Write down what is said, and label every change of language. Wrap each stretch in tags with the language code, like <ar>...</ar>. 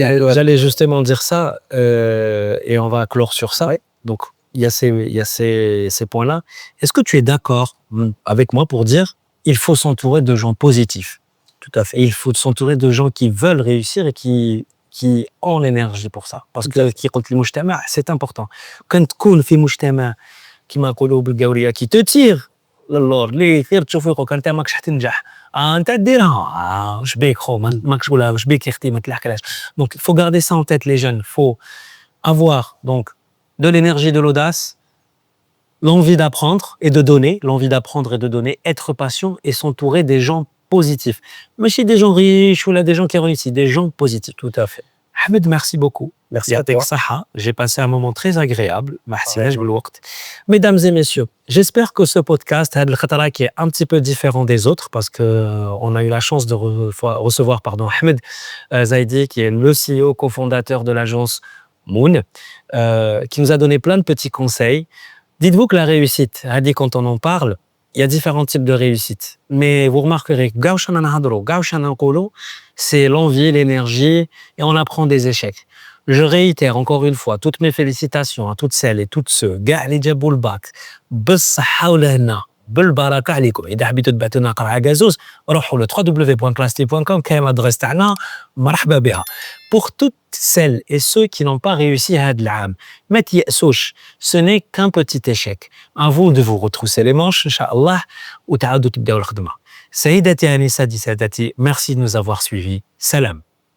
<fr>J'allais justement dire ça, et on va clore sur ça. Ouais. Donc, il y a ces points-là. Est-ce que tu es d'accord avec moi pour dire il faut s'entourer de gens positifs? Tout à fait. Et il faut s'entourer de gens qui veulent réussir et qui ont l'énergie pour ça. Parce que c'est important. Quand tu es dans un</fr> <ar>مجتمع كما نقولوا بالقاوريه</ar> <fr>qui te tire</fr> <ar>للور اللي يثير تشوفك وكان انت ماكش حتنجح انت ديرها واش بيك خو ماكش ولا واش بيك يا اختي ما تلحقلاش.</ar> <fr>Donc il faut garder ça en tête les jeunes. Il faut avoir donc de l'énergie, de l'audace, l'envie d'apprendre et de donner, être patient et s'entourer des gens positifs. ماشي des gens riches ou là des gens qui réussissent, des gens positifs. Tout à fait. Ahmed, merci beaucoup. Merci à</fr> <ar>يعطيك</ar> <fr>toi.</fr> <ar>الصحة.</ar> <fr>J'ai passé un moment très agréable.</fr> <ar>ما حسيناش بالوقت.</ar> <fr>Mesdames et messieurs, j'espère que ce podcast</fr> <ar>هاد الخطرة</ar> <fr>qui est un petit peu différent des autres parce que on a eu la chance de recevoir Ahmed Zaidi qui est le CEO cofondateur de l'agence Moon qui nous a donné plein de petits conseils. Dites-vous que la réussite, Hadi, quand on en parle, il y a différents types de réussite. Mais vous remarquerez que c'est l'envie, l'énergie, et on apprend des échecs. Je réitère encore une fois toutes mes félicitations à toutes celles et tous ceux</fr> <ar>اللي جابوا الباك بالصحة والهنا بالبركة عليكم. إذا حبيتوا تبعتونا قرعة قازوز روحوا ل www.clasty.com كاين l'adresse تاعنا مرحبا بها.</ar> <fr>Pour toutes celles et ceux qui n'ont pas réussi</fr> <ar>هذا العام ما تيأسوش,</ar> <fr>ce n'est qu'un petit échec. À vous de vous retrousser les manches</fr> <ar>إن شاء الله وتعاودوا تبداو الخدمة. سيداتي أنساتي سادتي,</ar> <fr>merci de nous avoir suivis. Salam.</fr>